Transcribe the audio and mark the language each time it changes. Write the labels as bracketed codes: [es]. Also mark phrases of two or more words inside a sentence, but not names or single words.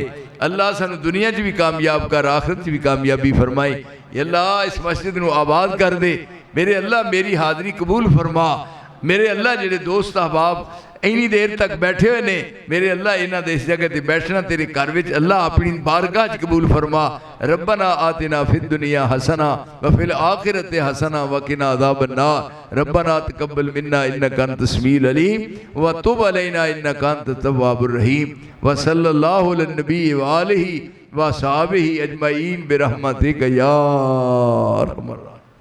[pa] اللہ سانوں دنیا چ وی کامیاب کر، آخرت چ وی کامیابی فرمائے. اللہ اس مسجد نوں آباد کر دے، میرے اللہ میری حاضری قبول فرما. میرے اللہ جیہڑے دوست احباب انی دیر تک بیٹھے ہوئے نے، میرے اللہ انہاں دے اس جگہ تے بیٹھنا تیرے گھر وچ اللہ اپنی بارگاہ چ قبول فرما. [ar] ربنا آتنا في الدنيا حسنة وفي الآخرة حسنة وقنا عذاب النار. ربنا تقبل منا إنك أنت السميع العليم وتب علينا إنك أنت التواب الرحيم. وصلى الله على نبي وآله وصحبه أجمعين برحمتك يا أرحم